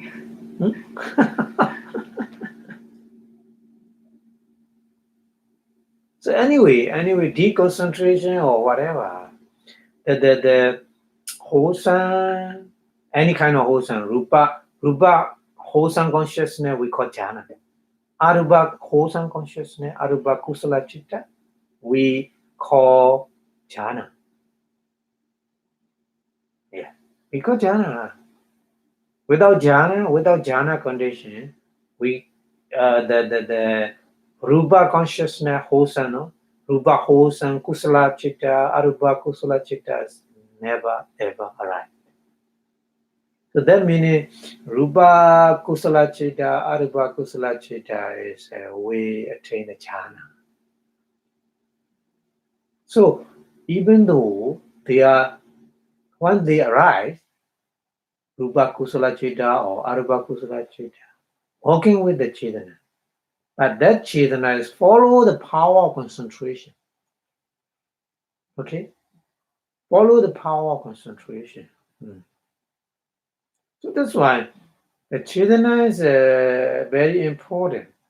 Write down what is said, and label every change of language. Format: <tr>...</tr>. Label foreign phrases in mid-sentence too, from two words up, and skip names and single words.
<en>So anyway, deconcentration or whatever, the wholesome, any kind of wholesome, rupa wholesome consciousness we call jhana. Arupa wholesome consciousness,</en> <pi>arupa kusala chitta,</pi> <en>we call jhana. Yeah, we call jhana. Without jhana condition, we the rupa consciousness wholesome, no? Rupa wholesome</en> <pi>kusala chitta, arupa kusala chitta</pi> <en>is never ever arrive. So that means</en> <pi>rupa kusala chitta, arupa kusala chitta</pi> <en>is we attain the jhana. So even though they are, once they arise,</en> <pi>rupa kusala chitta or arupa kusala chitta,</pi> <en>working with the chetana, but that chetana is follow the power of concentration. Okay, follow the power of concentration. So that's why the chetana is very important.</en>